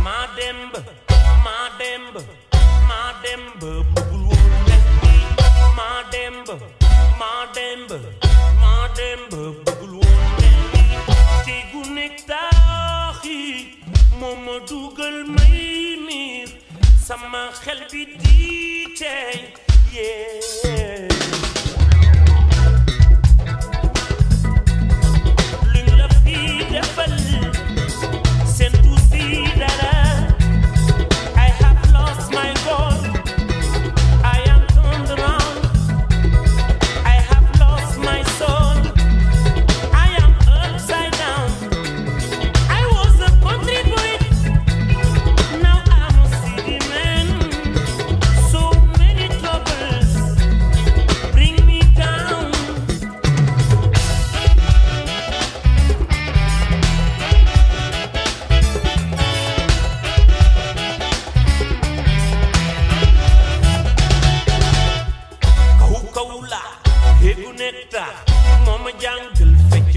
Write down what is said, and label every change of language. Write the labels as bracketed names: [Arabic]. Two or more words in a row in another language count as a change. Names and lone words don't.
[Wolof] bëggul woon mel ni Mademba bëggul woon mel ni te gu nekk taaxi moo ma dugal may miir sama xel bi di tey luñ la fi defal seen tuuti dara [English] I have lost my goal I am turned around I have lost my soul I am upside down I was a country boy now I'm a city man so many troubles bring me down [Wolof] kaw la héegu netta moo ma jàngal fecc